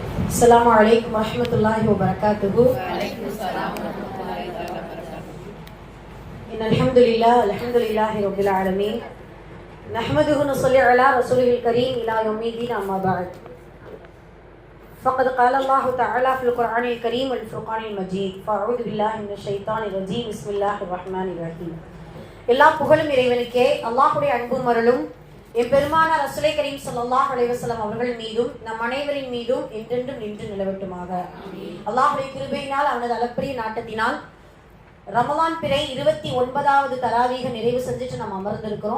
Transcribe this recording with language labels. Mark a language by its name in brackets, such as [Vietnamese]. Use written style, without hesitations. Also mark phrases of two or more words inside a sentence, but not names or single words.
[Arabic] السلام عليكم ورحمة الله وبركاته. إن الحمد لله رب العالمين نحمده ونصلي على رسوله الكريم إلى يوم الدين أما بعد فقد قال الله تعالى في القرآن الكريم والفرقان المجيد فأعوذ بالله من الشيطان الرجيم بسم الله الرحمن الرحيم. [Tamil] எல்லா புகழும் இறைவனுக்கே, அல்லாஹ்வுடைய அன்பும் அருளும் எம்பெருமானார் ரசூலை கரீம் [Arabic] صلى الله عليه وسلم [Tamil] அவர்கள் மீதும் நம் அனைவரின் மீதும் என்றென்றும் நின்று நிலவட்டுமாக. அல்லாஹ்வுடைய கிருபையினால் அவனது அளப்பரிய நாட்டத்தினால் ரமலான் பிறை 29வது தராவீக நிறைவு செஞ்சுட்டு நாம் அமர்ந்திருக்கிறோம்.